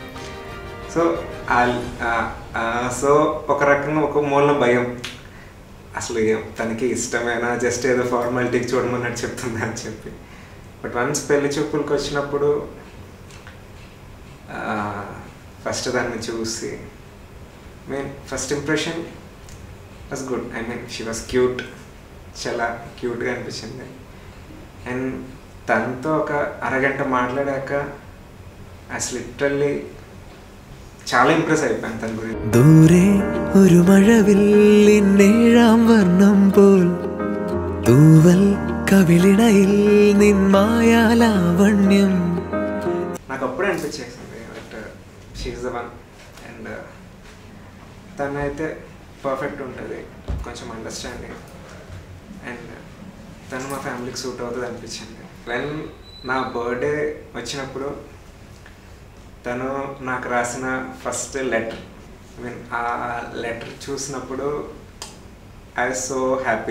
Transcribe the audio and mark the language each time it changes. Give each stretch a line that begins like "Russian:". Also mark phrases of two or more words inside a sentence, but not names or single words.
Telugu: సో ఒక రకంగా ఒక మూల భయం, అసలు తనకి ఇష్టమేనా జస్ట్ ఏదో ఫార్మాలిటీకి చూడమన్నట్టు చెప్తుంది అని చెప్పి.
English: but once
Telugu: పెళ్లి చూపులకు వచ్చినప్పుడు ఫస్ట్ దాన్ని చూసి
English: first impression was good. I mean she was cute,
Telugu: చాలా క్యూట్గా అనిపించింది. అండ్ తనతో ఒక అరగంట మాట్లాడాక అసలు లిటరల్లీ చాలా ఇంప్రెస్ అయిపోయాను తన గురించి.
Malayalam: ദൂരെ ഒരു മഴവില്ലിന്നേഴാം വർണ്ണം പോൽ തൂവൽ കവിളിണയിൽ നിൻ മായാലാവണ്യം.
Telugu: నాకు అప్పుడే అనిపించేసింది
English: but she is the one.
Telugu: అండ్ తనైతే పర్ఫెక్ట్ ఉంటుంది, కొంచెం అండర్స్టాండింగ్, అండ్ తను మా ఫ్యామిలీకి సూట్ అవుతుంది అనిపించింది. వెన్ నా బర్త్డే వచ్చినప్పుడు తను నాకు రాసిన
English: first letter, I mean
Telugu: ఆ లెటర్ చూసినప్పుడు
English: I was so happy.